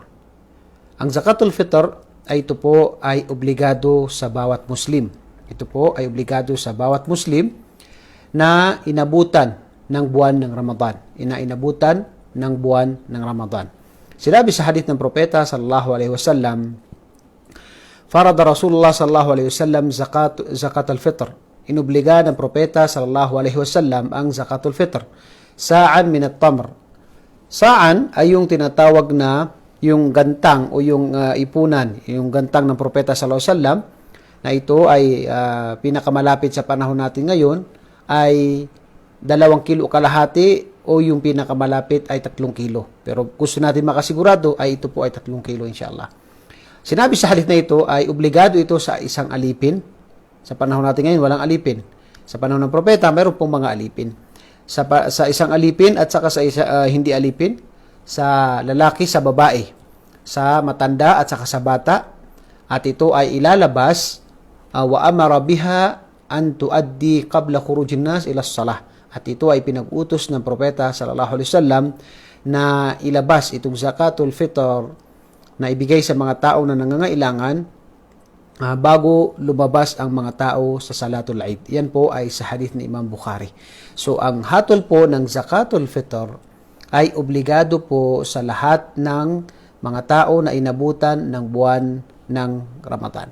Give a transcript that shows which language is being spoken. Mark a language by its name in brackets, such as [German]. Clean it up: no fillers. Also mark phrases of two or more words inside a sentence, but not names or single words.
[Filipino] Ang Zakatul Fitr ay ito po ay obligado sa bawat Muslim. Ito po ay obligado sa bawat Muslim na inabutan ng buwan ng Ramadan. Inabutan ng buwan ng Ramadan. Sinabi sa hadith ng propeta [Arabic] صلى الله عليه وسلم فرض رسول الله صلى الله عليه وسلم زكاة الفطر. [Filipino] Inobliga ng propeta [Arabic] صلى الله عليه وسلم [Filipino] ang zakatul fitr. [Arabic] صاعا من التمر. [Filipino] Sa'an ay yung tinatawag na yung gantang o yung ipunan, yung gantang ng propeta [Arabic] صلى الله عليه وسلم [Filipino] na ito ay pinakamalapit sa panahon natin ngayon ay 2 kilo kalahati o yung pinakamalapit ay 3 kilo. Pero gusto natin makasigurado ay ito po ay 3 kilo inshallah. Sinabi sa hadith na ito ay obligado ito sa isang alipin. Sa panahon natin ngayon walang alipin. Sa panahon ng propeta mayroon pong mga alipin. Sa isang alipin at saka sa hindi alipin, sa lalaki, sa babae, sa matanda at saka sa bata. At ito ay ilalabas [Arabic] وأمر بها أن تؤدى قبل خروج الناس إلى الصلاة. [Filipino] At ito ay pinag-utos ng propeta [Arabic] صلى الله عليه وسلم [Filipino] na ilabas itong zakatul fitr na ibigay sa mga tao na nangangailangan bago lumabas ang mga tao sa salatul Eid. Yan po ay sa hadith ni Imam Bukhari. So ang hatol po ng zakatul fitr ay obligado po sa lahat ng mga tao na inabutan ng buwan ng Ramadan.